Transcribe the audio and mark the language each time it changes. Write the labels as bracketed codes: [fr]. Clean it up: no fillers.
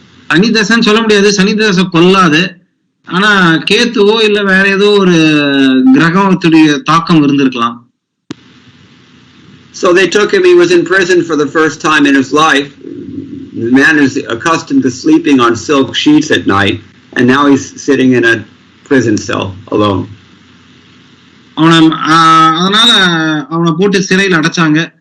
[ta] சனி தசைன்னு சொல்ல முடியாது, சனி தசை கொல்லாது. ஆனா கேத்துவோ இல்ல வேற ஏதோ ஒரு கிரகத்துடைய தாக்கம் இருந்திருக்கலாம். [en] So they took him. He was in prison for the first time in his life. The man is accustomed to sleeping on silk sheets at night, and now he's sitting in a prison cell alone. [ta] அதனால அவனை போட்டு சிறையில் அடைச்சாங்க.